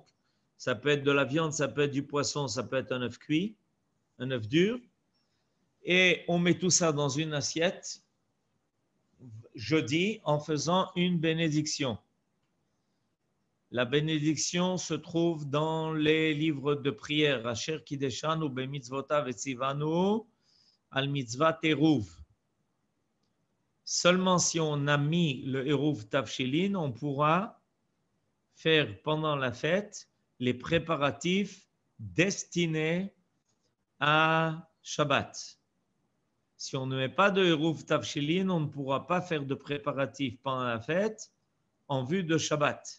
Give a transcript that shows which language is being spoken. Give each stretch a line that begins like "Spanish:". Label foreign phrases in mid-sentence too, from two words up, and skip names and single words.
French: Ça peut être de la viande, ça peut être du poisson, ça peut être un œuf cuit, un œuf dur. Et on met tout ça dans une assiette jeudi en faisant une bénédiction. La bénédiction se trouve dans les livres de prière.
Hebrew: אשר קדשנו במצוותיו וציוונו על מצוות עירוב.
French: Seulement si on a mis le
Hebrew: עירוב תבשילין,
French: on pourra faire pendant la fête les préparatifs destinés à Shabbat. Si on ne met pas de
Hebrew: עירוב תבשילין,
French: on ne pourra pas faire de préparatifs pendant la fête en vue de Shabbat.